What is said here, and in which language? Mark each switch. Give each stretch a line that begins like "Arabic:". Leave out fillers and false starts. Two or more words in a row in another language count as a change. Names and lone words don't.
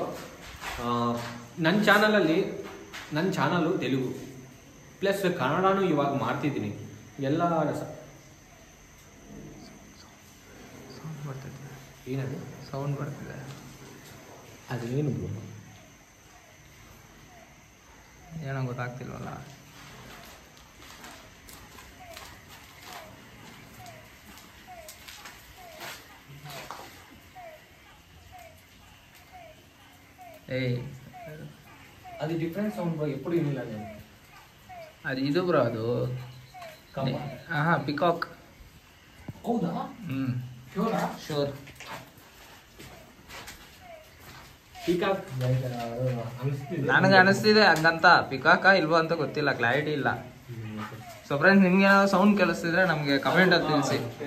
Kannada: ನನ್ನ ಚಾನಲ್ಲು ತೆಲುಗು ಪ್ಲಸ್ ಕನ್ನಡನೂ ಇವಾಗ ಮಾಡ್ತಿದ್ದೀನಿ. ಎಲ್ಲ ಏನದು ಸೌಂಡ್ ಬರ್ತಿದೆ. ಅದೇನು ಏನೋ ಗೊತ್ತಾಗ್ತಿಲ್ವಲ್ಲ.
Telugu: అది
English: different sound bro,
Telugu: ఎప్పుడు వినలా నేను. అది ఇది బ్రో,
Kannada: ಅದು ಪಿಕಾಕ್. ಹೌದಾ? ಶ್ಯೂರ್. ಪೀಕಾಕ್ ಅನಿಸ್ತಿದೆ. ನನಗೆ ಅನಿಸ್ತಿದೆ ಹಂಗಂತ, ಪಿಕಾಕ ಇಲ್ವೋ ಅಂತ ಗೊತ್ತಿಲ್ಲ, ಕ್ಲಾರಿಟಿ ಇಲ್ಲ.
English: so friends,
Kannada: ನಿಮ್ಗೆ ಏನಾದ್ರು ಸೌಂಡ್ ಕೇಳಿಸ್ತಿದ್ರೆ ನಮಗೆ ಕಮೆಂಟ್ ಅಲ್ಲಿ ತಿಳಿಸಿ.